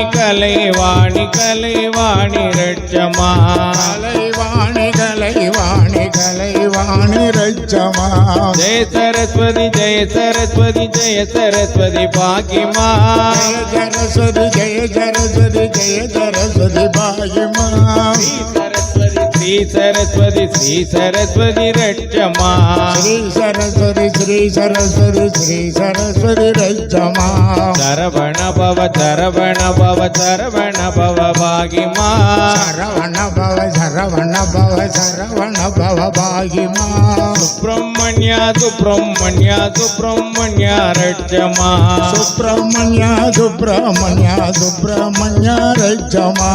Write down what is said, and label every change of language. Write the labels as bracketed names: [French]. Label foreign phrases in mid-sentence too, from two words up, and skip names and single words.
[Tamil] கலைவாணி கலைவாணி ரட்சமா கலைவாணி கலைவாணி கலைவாணி ரட்சமா ஜெய சரஸ்வதி ஜெய சரஸ்வதி ஜெய சரஸ்வதி பாகிமா ஜெய சரஸ்வதி ஜெய சரஸ்வதி ஜெய சரஸ்வதி பாகிமா ஸ்ரீ [Telugu] శ్రీ సరస్వతి శ్రీ సరస్వతి రక్షమా శ్రీ సరస్వతి శ్రీ సరస్వతి శ్రీ సరస్వతి రక్షమా [Tamil] சரவண பவ சரவண பவ சரவண பவ பாகிமா சரவண பவ சரவண பவ சரவண பவ பாகிமா சுப்பிரமணிய சுப்பிரமணிய சுப்பிரமணிய ரட்சமா சுப்பிரமணிய சுப்பிரமணிய சுப்பிரமணிய ரட்சமா